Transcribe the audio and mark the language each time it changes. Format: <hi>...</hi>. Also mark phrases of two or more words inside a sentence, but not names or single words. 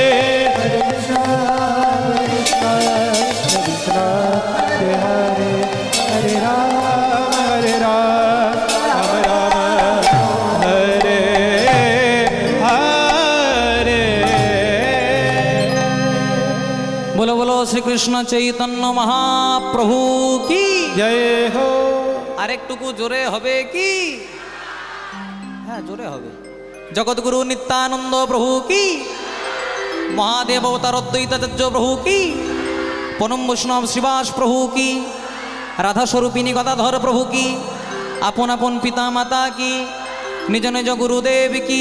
<sa>हरे कृष्ण कृष्ण हरे हरे, हरे राम राम राम हरे हरे।</sa> <hi>बोलो बोलो श्री कृष्ण चैतन्य महाप्रभु की जय हो।</hi> <bn>আরেকটুকু জোরে হবে কি? হ্যাঁ, জোরে হবে। জগৎগুরু নিত্যানন্দ প্রভু কি, মহাদেব অবতার অদ্বৈতাচার্য প্রভু কি, পরম বৈষ্ণব শ্রীবাস প্রভু কি, রাধা স্বরূপিনী গদাধর প্রভু কি, আপন আপন পিতা মাতা কি, নিজ নিজ গুরুদেব কি।</bn>